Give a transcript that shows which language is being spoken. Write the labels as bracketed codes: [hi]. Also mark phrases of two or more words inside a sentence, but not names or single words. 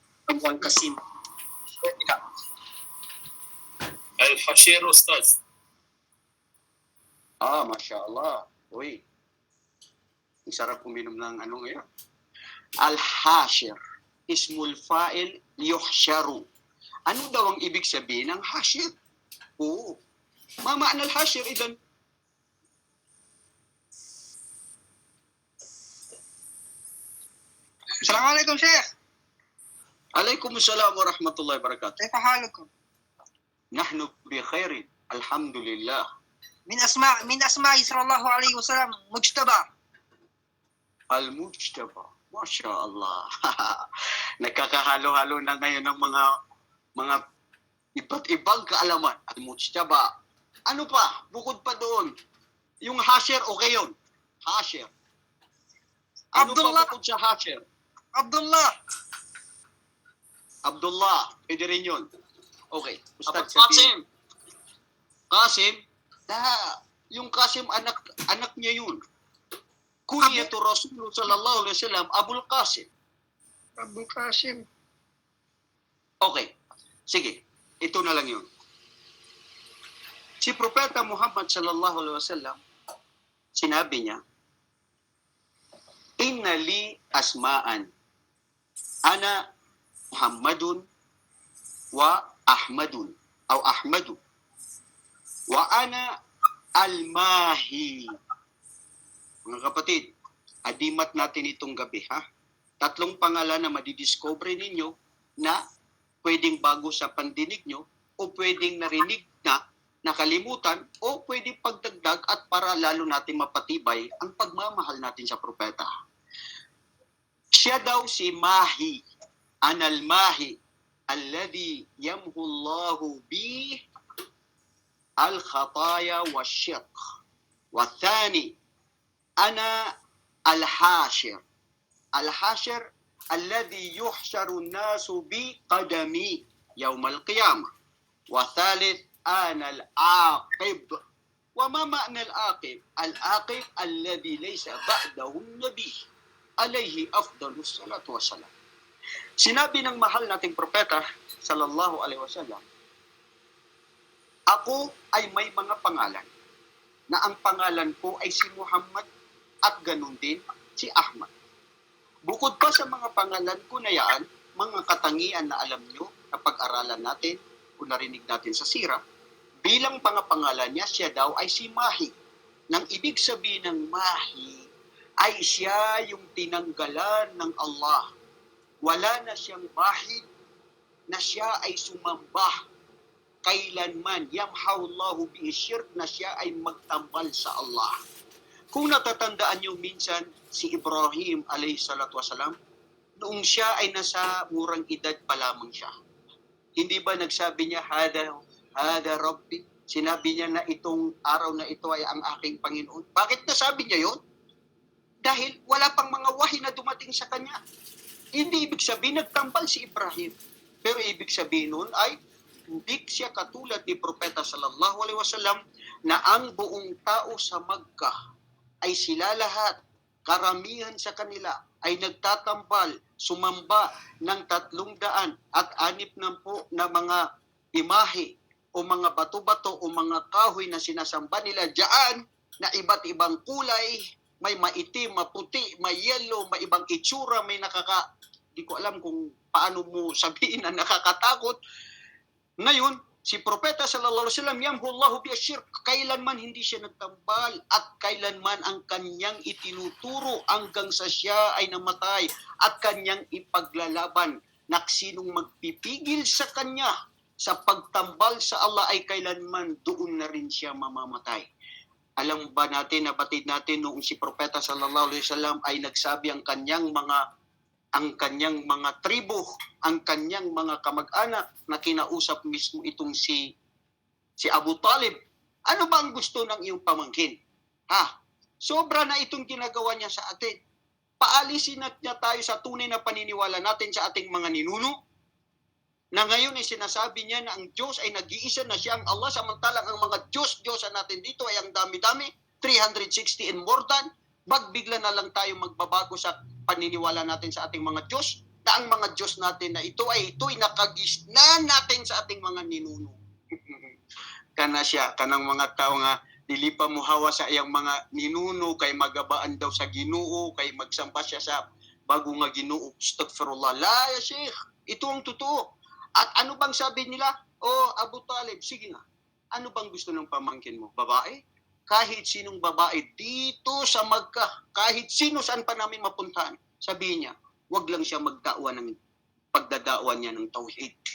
[ar] Abu Qasim. الحشير أستاذ. ما شاء الله. [tl] Uy, ang sarap uminom ng ano ngayon. [ar] الحاشر. اسم الفاعل يحشر. Ano daw ang ibig sabihin ng hashir? Oo. ما معنى الحاشر إذن? السلام عليكم شيخ. وعليكم السلام ورحمة الله وبركاته. كيف حالكم؟ نحن بخير. الحمد لله. من أسماء صلى الله عليه وسلم مجتبى. Al-Mujtaba. ما شاء الله. [tl] Nagkakahalo-halo na ngayon ng mga iba't ibang kaalaman. Al-Mujtaba. Ano pa? Bukod pa doon. Yung Hashir, okay yun. Hashir. Ano Abdullah. pa bukod sa Hashir? عبد الله. Abdullah. Pwede rin yun. Okay. Abu Ustad, Qasim. Qasim? Yung Qasim, anak niya yun. [ar] كنية رسول صلى الله عليه وسلم، أبو القاسم. أبو قاسم. [tl] Okay. Sige. Ito na lang yun. Si Propeta Muhammad [ar] صلى الله عليه وسلم, [tl] sinabi niya, [ar] إن لي أسماء. أنا محمد وأحمد. أو أحمد. وأنا الماحي. [tl] Mga kapatid, adimat natin itong gabi, ha? 3 pangalan na madidiscover ninyo na pwedeng bago sa pandinig nyo o pwedeng narinig na, nakalimutan o pwedeng pagdagdag at para lalo natin mapatibay ang pagmamahal natin sa propeta. Siya daw si Mahi, [ar] أنا الماحي الذي يمحو الله بالخطايا والشرك. وثاني، أنا الحاشر. الحاشر الذي يحشر الناس بقدمي يوم القيامة. وثالث، أنا العاقب. وما معنى العاقب? العاقب الذي ليس بعده نبي. عليه أفضل الصلاة والسلام. [tl] Sinabi ng mahal nating propeta [ar] صلى الله عليه وسلم, [tl] ako ay may mga pangalan na ang pangalan ko ay si Muhammad at ganun din si Ahmad. Bukod pa sa mga pangalan ko na yan, mga katangian na alam nyo na pag-aralan natin o narinig natin sa sira, bilang pangapangalan niya, siya daw ay si Mahi. Nang ibig sabihin ng Mahi ay siya yung tinanggalan ng Allah. Wala na siyang bahid na siya ay sumamba kailanman. [ar] يمحو الله به الشرك, [tl] na siya ay magtambal sa Allah. Kung natatandaan niyo minsan si Ibrahim [ar] عليه الصلاة والسلام, [tl] noong siya ay nasa murang edad pa lamang siya. Hindi ba nagsabi niya, [ar] هذا ربي? [tl] Sinabi niya na itong araw na ito ay ang aking Panginoon. Bakit nasabi niya yon? Dahil wala pang mga wahi na dumating sa kanya. Hindi ibig sabihin nagtambal si Ibrahim. Pero ibig sabihin nun ay hindi siya katulad ni Propeta [ar] صلى الله عليه وسلم [tl] na ang buong tao sa Makkah ay sila lahat, karamihan sa kanila ay nagtatambal, sumamba ng 360 na mga imahe o mga bato-bato o mga kahoy na sinasamba nila diyan na iba't ibang kulay, may maitim, maputi, may yellow, may ibang itsura, may di ko alam kung paano mo sabihin na nakakatakot. Ngayon, si Propeta [ar] صلى الله عليه وسلم, يمحو الله بالشرك, [tl] kailanman hindi siya nagtambal at kailanman ang kanyang itinuturo hanggang sa siya ay namatay at kanyang ipaglalaban na sinong magpipigil sa kanya sa pagtambal sa Allah ay kailanman doon na rin siya mamamatay. Alam ba natin, nabatid natin noong si Propeta [ar] صلى الله عليه وسلم [tl] ay nagsabi ang kanyang mga tribo, ang kanyang mga kamag-anak na kinausap mismo itong si Abu Talib. Ano ba ang gusto ng iyong pamangkin? Sobra na itong ginagawa niya sa atin. Paalisin niya tayo sa tunay na paniniwala natin sa ating mga ninuno, na ngayon ay sinasabi niya na ang Diyos ay nag-iisa na siya ang Allah, samantalang ang mga Diyos-Diyosan natin dito ay ang dami-dami, 360 [en] and more than. [tl] Bigla na lang tayo magbabago sa paniniwala natin sa ating mga Diyos. na ang mga Diyos natin na ito'y nakagisnan natin sa ating mga ninuno. [ceb] Kana siya, kanang mga tao nga, dili pa muhawa sa iyang mga ninuno, kay magabaan daw sa Ginoo, kay magsampa siya sa bago nga Ginoo. [ar] أستغفر الله. لا، يا شيخ, [tl] ito ang totoo. At ano bang sabi nila? Abu Talib, sige nga. Ano bang gusto ng pamangkin mo? Babae? Kahit sinong babae dito sa Makkah, kahit sino saan pa namin mapuntahan, sabihin niya, wag lang siya magdakwa ng pagdadakwa niya ng tauhid.